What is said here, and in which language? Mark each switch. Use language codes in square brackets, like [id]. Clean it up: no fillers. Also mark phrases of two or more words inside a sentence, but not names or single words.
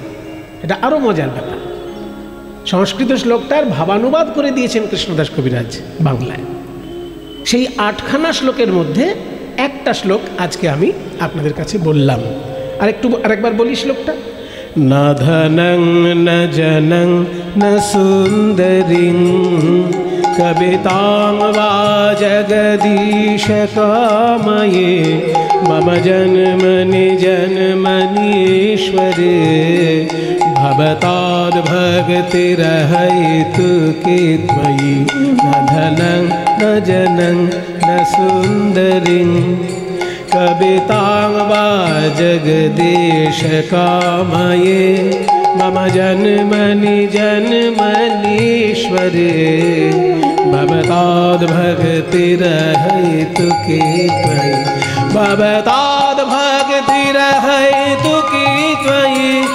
[bn] এটা আরও মজার ব্যাপার, সংস্কৃত শ্লোকটার ভাবানুবাদ করে দিয়েছেন কৃষ্ণদাস কবিরাজ বাংলায়। সেই 8খানা শ্লোকের মধ্যে একটা শ্লোক আজকে আমি আপনাদের কাছে বললাম। আরেকবার বলি শ্লোকটা। [sa] না ধনং না জনং না সুন্দরিং কবিতাং বা জগদীশ কাময়ে মম জন্মনি জন্মনীশ্বরে ভবতাদ ভক্তিরহিতু কে ত্বয়ি ন ধনং ন জনং ন সুন্দরিং कवितां वा जगदीश कामये मम जन्मनि जन्मनीश्वरे भवताद्भक्तिरहैतु की त्वयि भवताद्भक्तिरहैतु की त्वयि